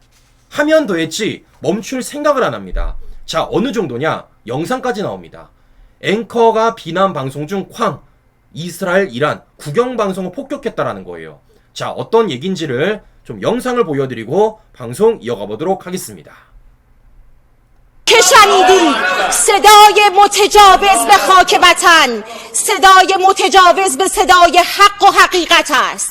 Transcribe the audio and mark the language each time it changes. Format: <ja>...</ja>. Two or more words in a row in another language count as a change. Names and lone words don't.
<ko>하면 더 했지 멈출 생각을 안 합니다. 자, 어느 정도냐? 영상까지 나옵니다. 앵커가 비난 방송 중 쾅! 이스라엘, 이란 국영방송을 폭격했다라는 거예요. 자, 어떤 얘기인지를 좀 영상을 보여드리고 방송 이어가 보도록 하겠습니다.</ko> <fa>که شنیدید صدای متجاوز به خاک وطن صدای متجاوز به صدای حق و حقیقت است.</fa>